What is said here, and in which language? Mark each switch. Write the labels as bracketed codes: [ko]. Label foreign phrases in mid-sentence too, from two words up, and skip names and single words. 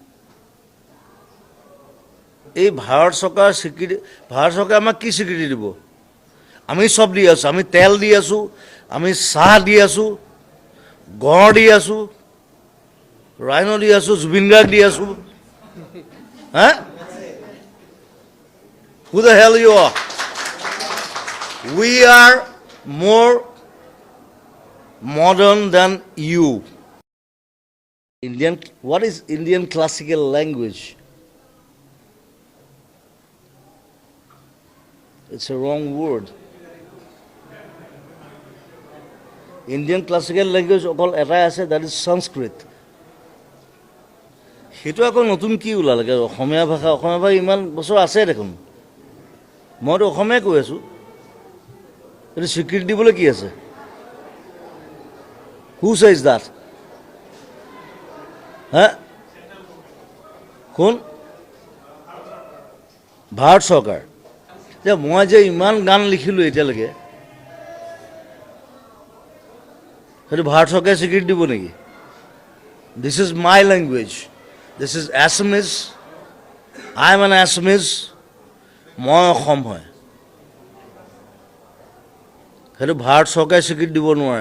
[as] এই ভাৰত চৰকাৰ স্বীকৃতি, ভাৰত চৰকাৰে আমাক কি স্বীকৃতি দিব? আমি চব দি আছোঁ, আমি তেল দি আছোঁ, আমি চাহ দি আছোঁ, গড় দি আছোঁ, ৰাইন' দি আছোঁ, জুবিন গাৰ্গ দি আছোঁ। হা? [en] Who the hell you are? We are more modern than you. What is Indian classical language? It's a wrong word. Indian classical language [as] অকল এটাই আছে, [en] that is Sanskrit. [as] সেইটো আকৌ নতুন কি ওলালে অসমীয়া ভাষা ইমান বছৰ আছে দেখোন। মইতো অসমীয়াই কৈ আছোঁ, এইটো স্বীকৃতি দিবলৈ কি আছে? [en] Who says that? [as] হা কোন? ভাৰত চৰকাৰ। যে মই যে ইমান গান লিখিলোঁ এতিয়ালৈকে, সেইটো ভাৰত চৰকাৰে স্বীকৃতি দিব নেকি? [en] this is my language, this is Assamese, I am an Assamese, [as] মই অসম হয়, সেইটো ভাৰত চৰকাৰে স্বীকৃতি দিব নোৱাৰে।